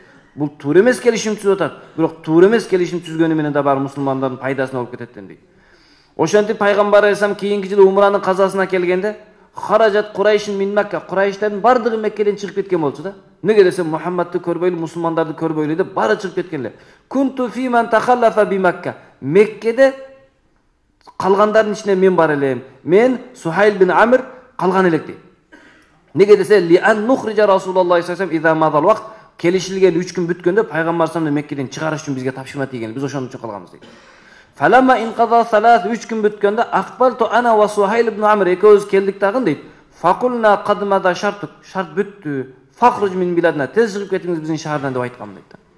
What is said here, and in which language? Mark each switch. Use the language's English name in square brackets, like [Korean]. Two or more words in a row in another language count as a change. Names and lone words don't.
[Kyrgyz] Бул туура эмес келишим түзүп атат, бирок туура эмес келишим түзгөнү менен да бар мусулмандардын пайдасына болуп кетет дейт. Ошентип пайгамбар алейхиссалам кийинки жылы умранын казасына келгенде, [Arabic] خرجت قريش من مكة, [Kyrgyz] Курайштардын бардыгы Меккеден чыгып кеткен болчу да. Неге десе Мухаммадты көрбөйлү, мусулмандарды көрбөйлү деп бары чыгып кеткенлер. [Arabic] كنت فيمن تخلف بمكة. [Kyrgyz] Меккеде калгандардын ичинде мен бар элем. Мен Сухайл бин Амр калган элек дейт. Неге десе [Arabic] لأن نخرج رسول الله صلى الله عليه وسلم إذا مضى الوقت, [Kyrgyz] келишилген 3 күн бүткөндө пайгамбар саллаллаху Меккеден чыгарыш үчүн бизге тапшырма тийген. Биз ошон үчүн калганбыз дейт. [Arabic] فلما انقضى ثلاث [Kyrgyz] 3 күн бүткөндө [Arabic] أقبلت أنا وسهيل بن عمرو [Kyrgyz] экөөбүз келдик дагы дейт. [Arabic] فقلنا قد مضى الشرط [Kyrgyz] бүттү. [Arabic] فاخرج من بلدنا, [Kyrgyz] тез чыгып кетиңиз биздин шаардан деп айткан дейт.